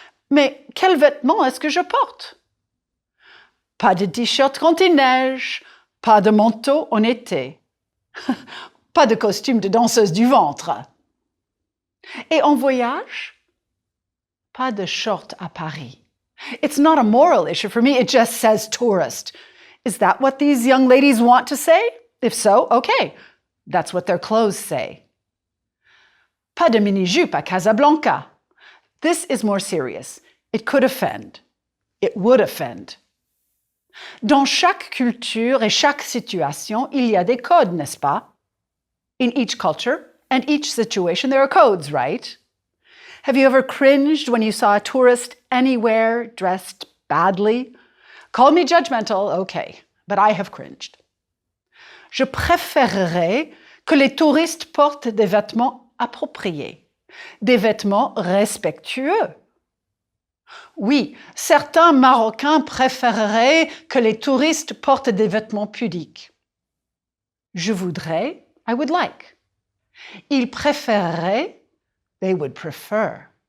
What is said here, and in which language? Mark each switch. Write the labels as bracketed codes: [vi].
[fr] Mais quels vêtements est-ce que je porte? Pas de t-shirt quand il neige, pas de manteau en été, pas de costume de danseuse du ventre. Et en voyage, pas de short à Paris. [en] It's not a moral issue for me, it just says tourist. Is that what these young ladies want to say? If so, okay, that's what their clothes say. Pas de mini-jupe à Casablanca. This is more serious. It could offend. It would offend. [fr] Dans chaque culture et chaque situation, il y a des codes, n'est-ce pas? [en] In each culture and each situation, there are codes, right? Have you ever cringed when you saw a tourist anywhere dressed badly? Call me judgmental, okay, but I have cringed. [fr] Je préférerais que les touristes portent des vêtements appropriés, des vêtements respectueux. Oui, certains Marocains préféreraient que les touristes portent des vêtements pudiques. Je voudrais, I would like. Ils préféreraient, they would prefer.